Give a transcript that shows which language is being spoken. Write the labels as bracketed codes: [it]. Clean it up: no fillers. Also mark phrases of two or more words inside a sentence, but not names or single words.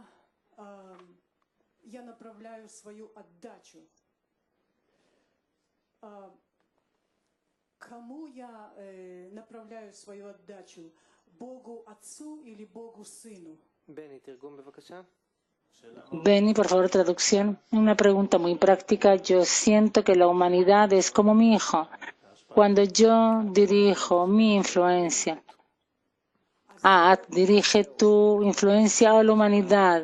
[ru] Я направляю свою отдачу Кому я направляю свою отдачу? Богу Отцу или Богу Сыну? [es] Benny, por favor, traducción. Una pregunta muy práctica. Yo siento que la humanidad es como mi hijo. Cuando yo dirijo mi influencia, dirige tu influencia a la humanidad.